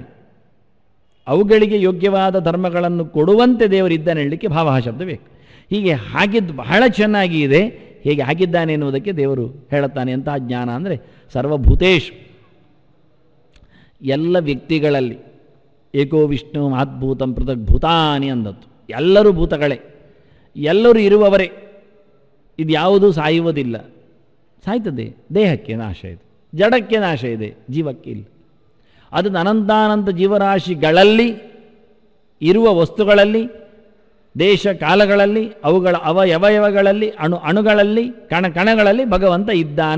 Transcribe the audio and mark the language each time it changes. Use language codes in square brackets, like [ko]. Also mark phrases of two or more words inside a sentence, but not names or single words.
[kn] ಅವುಗಳಿಗೆ ಯೋಗ್ಯವಾದ ಧರ್ಮಗಳನ್ನು ಕೊಡುವಂತೆ ದೇವರಿದ್ದಾನೆ ಹೇಳಲಿಕ್ಕೆ ಭಾವ ಶಬ್ದ ಬೇಕು. ಹೀಗೆ ಹಾಕಿದ್ದು ಬಹಳ ಚೆನ್ನಾಗಿ ಇದೆ. ಹೇಗೆ ಹಾಕಿದ್ದಾನೆ ಎನ್ನುವುದಕ್ಕೆ ದೇವರು ಹೇಳುತ್ತಾನೆ. ಅಂತಹ ಜ್ಞಾನ ಅಂದರೆ ಸರ್ವಭೂತೇಶು, ಎಲ್ಲ ವ್ಯಕ್ತಿಗಳಲ್ಲಿ [sa] ಏಕೋ ವಿಷ್ಣು ಮಹದ್ಭೂತಂ ಪೃಥಕ್ ಭೂತಾನಿ [kn] ಅಂದತ್ತು. ಎಲ್ಲರೂ ಭೂತಗಳೇ, ಎಲ್ಲರೂ ಇರುವವರೇ. ಇದು ಯಾವುದೂ ಸಾಯುವುದಿಲ್ಲ. ಸಾಯ್ತದೆ, ದೇಹಕ್ಕೆ ನಾಶ ಇದೆ, ಜಡಕ್ಕೆ ನಾಶ ಇದೆ, ಜೀವಕ್ಕೆ ಇಲ್ಲ. ಅದನ್ನು ಅನಂತಾನಂತ ಜೀವರಾಶಿಗಳಲ್ಲಿ ಇರುವ ವಸ್ತುಗಳಲ್ಲಿ, ದೇಶ ಕಾಲಗಳಲ್ಲಿ, ಅವುಗಳ ಅವಯವಗಳಲ್ಲಿ, ಅಣುಗಳಲ್ಲಿ, ಕಣಗಳಲ್ಲಿ ಭಗವಂತ ಇದ್ದಾನೆ.